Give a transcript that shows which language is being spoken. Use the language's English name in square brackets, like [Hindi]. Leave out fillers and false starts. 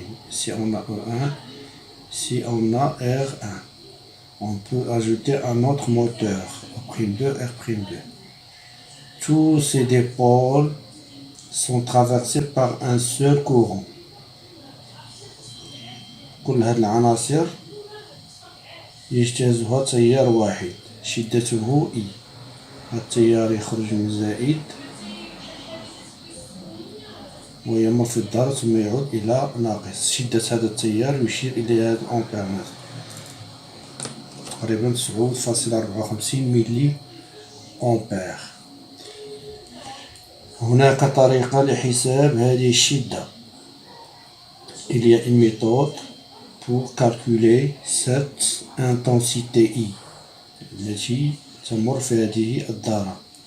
[French] Ici on a E1, ici on a R1. On peut ajouter un autre moteur, E'2, R'2. Tous ces dipôles sont traversés par un seul courant. [Arabic] كل هذه العناصر يجتازها تيار واحد شدته E. التيار يخرج من زائد ويمر في الدار ثم يعود إلى ناقص. شدة هذا التيار يشير إلى هذا الأمبيرمتر، تقريبا 9.54 ملي أمبير. هناك طريقة لحساب هذه الشدة. [French] Il y a une méthode pour calculer cette intensité I [Arabic] التي تمر في هذه الدارة.